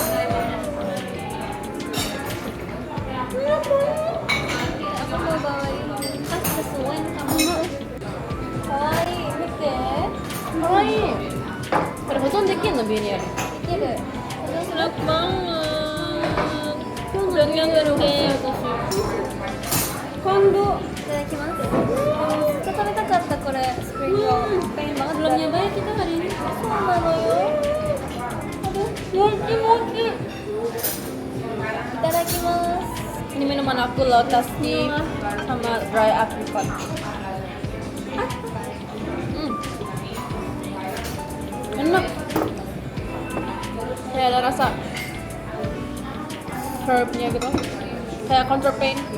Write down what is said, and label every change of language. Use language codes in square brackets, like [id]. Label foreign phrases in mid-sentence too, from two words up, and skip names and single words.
[id] Aku mau bawain tas sesuai kamu. Hai, betul. Hai. Perbetulan dikit lebih ya. Iya deh. Enak banget. Udangnya gede. Kondo. [ja] いただきます。ずっと食べたかったこれスプリングロール。 [id] pengen banget Belum nyobain kita hari ini. [ja] そうなのよ。aduh, [id] Mochi. [ja] いただきます。 [id] Ini minuman aku [en] lotus tea [id] sama [en] dry apricot. [id] Enak. Kayak ada rasa herbnya gitu. Kayak [en] counter pain.